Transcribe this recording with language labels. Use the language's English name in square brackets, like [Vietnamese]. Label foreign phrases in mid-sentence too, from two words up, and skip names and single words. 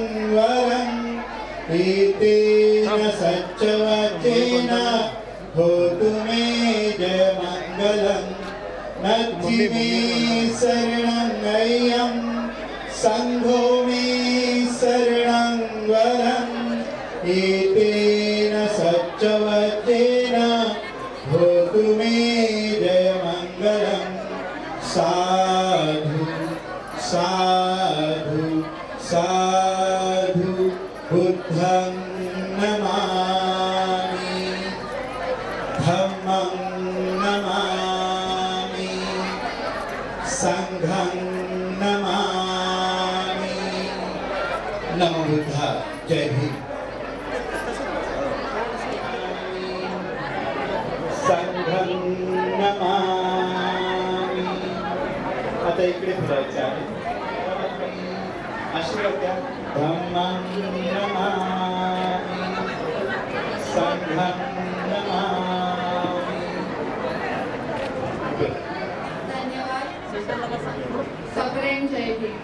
[Pali] वरम् एतेन सच्चवचेन होतु मे जयमङ्गलम् नत्थि मे शरणं अय्यं सङ्घो मे शरणं वरम् एतेन सच्चवचेन होतु मे जयमङ्गलम् साधु साधु साधु बुद्धं नमामि धम्मं नमामि संघं नमामि नमो बुद्धाय [Marathi] जय भीम [Pali] संघं नमामि [Marathi] आता इकडे फिरायचं आहे आशीर्वाद द्या [Pali] धम्मं नमामि संघं नमामि [Marathi] धन्यवाद सगळ्यांना जय भीम